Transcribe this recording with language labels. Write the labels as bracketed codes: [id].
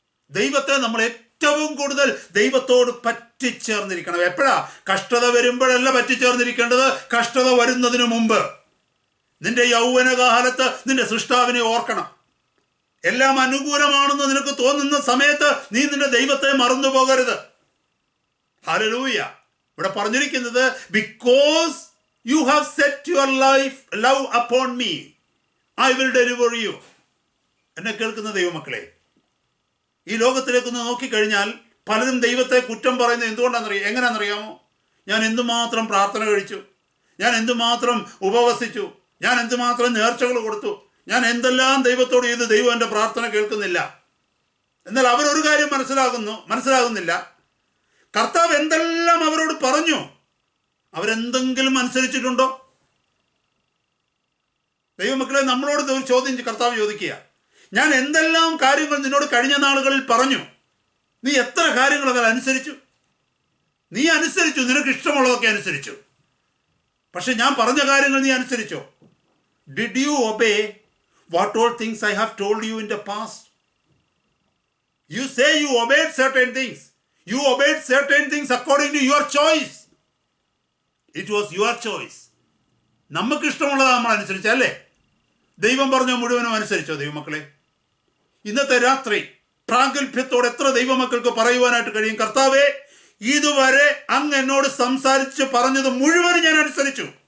[ml] ദൈവത്തെ നമ്മൾ ഏറ്റവും കൂടുതൽ ദൈവത്തോട് പറ്റിച്ചേർന്നിരിക്കണം. എപ്പോഴാ? കഷ്ടത വരുമ്പോഴല്ല പറ്റിച്ചേർന്നിരിക്കേണ്ടത്, കഷ്ടത വരുന്നതിന് മുമ്പ്. നിന്റെ യൗവനകാലത്ത് നിന്റെ സൃഷ്ടാവിനെ ഓർക്കണം. എല്ലാം അനുകൂലമാണെന്ന് നിനക്ക് തോന്നുന്ന സമയത്ത് നീ നിന്റെ ദൈവത്തെ മറന്നു പോകരുത്. ഹല്ലേലൂയ. ഇവിടെ പറഞ്ഞിരിക്കുന്നത്, [en] because you have set your love upon me, I will deliver you. [ml] എന്നെ കേൾക്കുന്ന ദൈവമക്കളെ, ഈ ലോകത്തിലേക്കൊന്ന് നോക്കിക്കഴിഞ്ഞാൽ പലരും ദൈവത്തെ കുറ്റം പറയുന്നത് എങ്ങനെയാണെന്നറിയാമോ? ഞാൻ എന്തുമാത്രം പ്രാർത്ഥന കഴിച്ചു, ഞാൻ എന്തുമാത്രം ഉപവസിച്ചു, ഞാൻ എന്തുമാത്രം നേർച്ചകൾ കൊടുത്തു, ഞാൻ എന്തെല്ലാം ദൈവത്തോട് ചെയ്ത് ദൈവം എൻ്റെ പ്രാർത്ഥന കേൾക്കുന്നില്ല. എന്നാൽ അവരൊരു കാര്യം മനസ്സിലാകുന്നില്ല, കർത്താവ് എന്തെല്ലാം അവരോട് പറഞ്ഞു, അവരെന്തെങ്കിലും അനുസരിച്ചിട്ടുണ്ടോ? ദൈവമക്കളെ, നമ്മളോട് ഒരു ചോദ്യം കർത്താവ് ചോദിക്കുക, ഞാൻ എന്തെല്ലാം കാര്യങ്ങൾ നിന്നോട് കഴിഞ്ഞ നാളുകളിൽ പറഞ്ഞു, നീ എത്ര കാര്യങ്ങൾ അതിൽ അനുസരിച്ചു? നീ അനുസരിച്ചു, നിനക്ക് ഇഷ്ടമുള്ളതൊക്കെ അനുസരിച്ചു. പക്ഷെ ഞാൻ പറഞ്ഞ കാര്യങ്ങൾ നീ അനുസരിച്ചോ? [en] Did you obey what all things I have told you in the past? You say you obeyed certain things. You obeyed certain things according to your choice. It was your choice. [ml] നമുക്ക് ഇഷ്ടമുള്ളത് നമ്മൾ അനുസരിച്ചല്ലേ? ദൈവം പറഞ്ഞ മുഴുവനും അനുസരിച്ചോ ദൈവമക്കളെ? ഇന്നത്തെ രാത്രി പ്രാഗൽഭ്യത്തോടെ എത്ര ദൈവമക്കൾക്ക് പറയുവാനായിട്ട് കഴിയും, കർത്താവേ, ഇതുവരെ അങ്ങ് എന്നോട് സംസാരിച്ച് പറഞ്ഞത് മുഴുവനും ഞാൻ അനുസരിച്ചു?